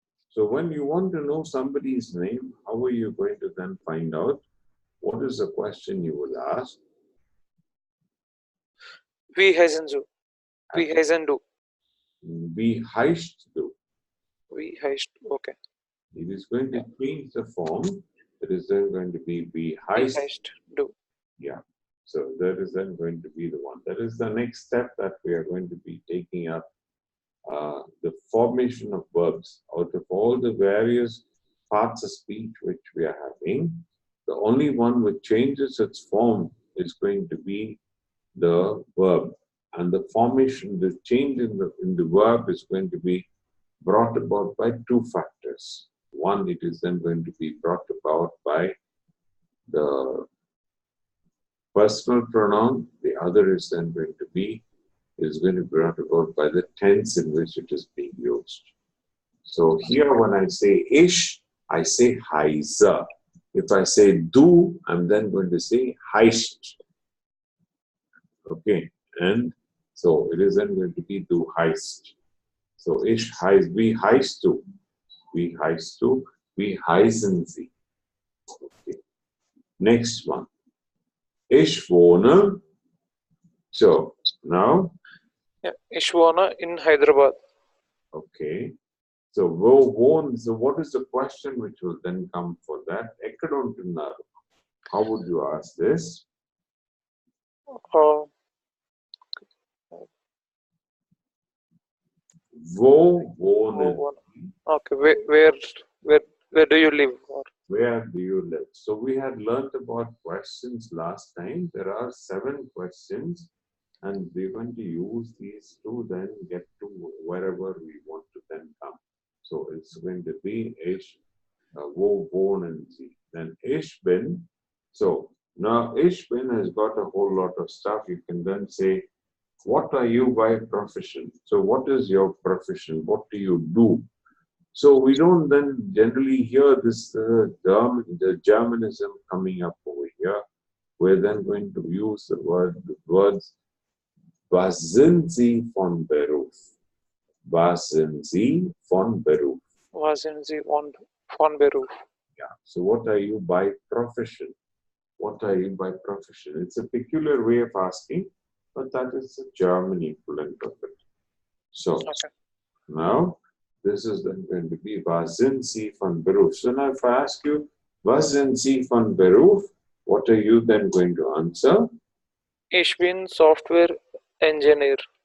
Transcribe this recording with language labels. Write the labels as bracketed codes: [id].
[en] So when you want to know somebody's name, how are you going to then find out? What is the question you will ask? [de] Wie heißen du? Wie heißen du? Wie heißt du? Wie heißt du? Okay. [en] It is going to change the form. It is then going to be [de] wie heißt du. [en] Yeah. So that is then going to be the one. That is the next step that we are going to be taking up. The formation of verbs. Out of all the various parts of speech which we are having, the only one which changes its form is going to be the verb. And the formation, the change in the verb is going to be brought about by two factors. One, it is then going to be brought about by the personal pronoun. The other is then going to be brought about by the tense in which it is being used. So here when I say ish, I say heise. If I say du, I'm then going to say heist. Okay, and so it is then going to be [de] du heist. So ish heist, wie heißt du? Wie heißt du? Wie heißen sie? Okay. [en] Next one. [de] Ich wohne. [en] So now. [de] Yeah, ich wohne in Hyderabad. [en] Okay. So what is the question which will then come for that? How would you ask this? [de] Wo wohnen? [en] Okay, where do you live? Where do you live? So we had learnt about questions last time. There are 7 questions, and we're going to use these to then get to wherever we want to then come. So it's going to be [de] ich, wo wohnen Sie? [en] Then [de] ich bin. [en] So now ich bin has got a whole lot of stuff. You can then say, what are you by profession? So what is your profession? What do you do? So we don't then generally hear this the Germanism coming up over here. We're then going to use the words [de] was sind Sie von Beruf? Was sind Sie von Beruf? Was sind Sie von Beruf? [en] Yeah. So what are you by profession? What are you by profession? It's a peculiar way of asking, but that is the German equivalent of it. So now this is then going to be [de] was sind Sie von Beruf? [en] So now if I ask you, [de] was sind Sie von Beruf? [en] What are you then going to answer? [de] Ich bin Software Engineer.